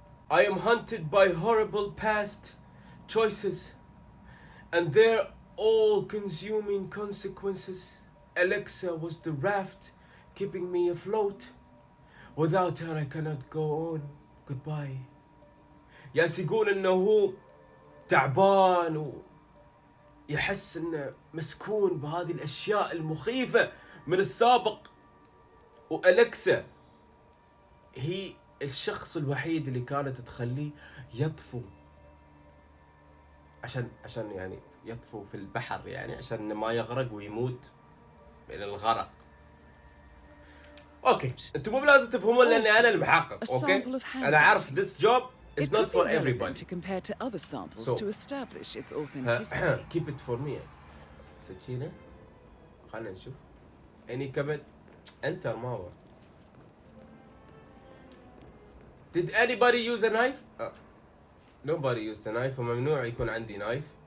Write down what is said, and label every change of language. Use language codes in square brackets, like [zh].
[en] I am hunted by horrible past choices and their all-consuming consequences. Alexa was the raft keeping me afloat. Without her I cannot go on. Goodbye. [ar] ياس يقول انه هو تعبان ويحس انه مسكون بهذه الاشياء المخيفة من السابق، وأليكسا هي الشخص الوحيد اللي كانت تخليه يطفو عشان يعني يطفو في البحر، يعني عشان ما يغرق ويموت من الغرق. اوكي انتم مو بلازم تفهمون لاني انا المحقق. اوكي انا عارف [en] this job is not for everybody. To compare to other samples to establish its authenticity. Keep it for me. [ar] سكينة خلنا نشوف. any كبد enter ما هو. [en] Did anybody use a knife? Nobody used a knife. [ar] وممنوع يكون عندي knife.